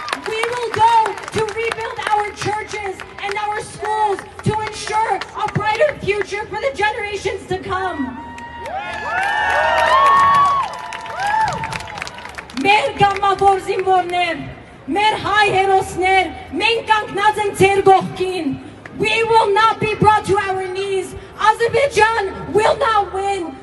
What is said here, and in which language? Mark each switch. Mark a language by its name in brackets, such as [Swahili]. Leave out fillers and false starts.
[English] We will go to rebuild our churches and our schools to ensure a brighter future for the generations to come. [Armenian] Մեր գամավոր զինվորներ, մեր հայ հերոսներ, մենք կանգնած ենք ձեր կողքին. [English] We will not be brought to our knees. Azerbaijan will not win.